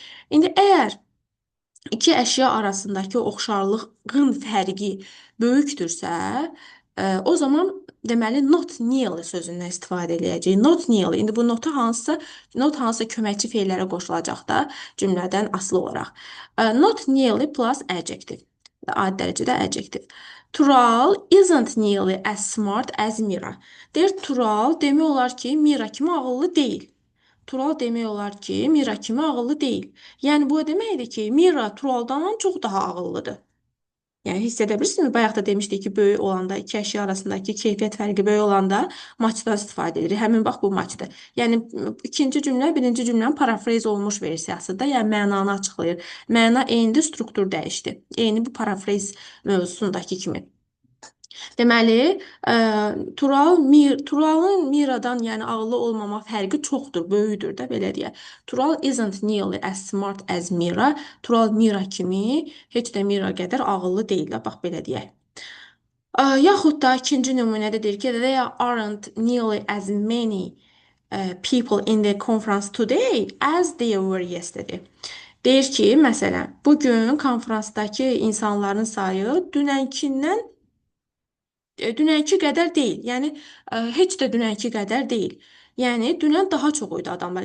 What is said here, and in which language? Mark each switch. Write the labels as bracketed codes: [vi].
[az] İndi əgər İki əşya arasındakı oxşarlığın fərqi böyükdürsə, o zaman deməli [en] not nearly [az] sözündən istifadə edəcəyik. Not nearly. İndi bu not hansısa köməkçi feillərə qoşulacaq da cümlədən asılı olaraq. [en] Not nearly plus adjective. [az] Adi dərəcədə [en] adjective. Tural isn't nearly as smart as Mira. [az] Deyir, Tural demək olar ki, Mira kimi ağıllı deyil. Tural demək olar ki, Mira kimi ağıllı deyil. Yəni, bu deməkdir ki, Mira Turaldan çox daha ağıllıdır. Yəni, hiss edə bilirsiniz mi? Bayaq da demişdik ki, böyük olanda, iki əşya arasındakı keyfiyyət fərqi böyük olanda matchdan istifadə edirik. Həmin bax, bu matchdır. Yəni, ikinci cümlə, birinci cümlənin parafrez olmuş versiyasıdır. Yəni, mənanı açıqlayır. Məna eynidir, struktur dəyişdi. Eyni bu parafrez mövzusundakı kimi. Deməli, Turalın Miradan, yəni ağıllı olmama fərqi çoxdur, böyükdür də, belə deyək. [en] Tural isn't nearly as smart as Mira. [az] Tural Mira kimi heç də Mira qədər ağıllı deyil, bax belə deyək. Yaxud da ikinci nümunədə deyir ki, [en] there aren't nearly as many people in the conference today as there were yesterday. [az] Deyir ki, məsələn, bu gün konfransdakı insanların sayı dünənki qədər deyil. Yəni heç də dünənki qədər deyil. Yəni dünən daha çox idi adamlar.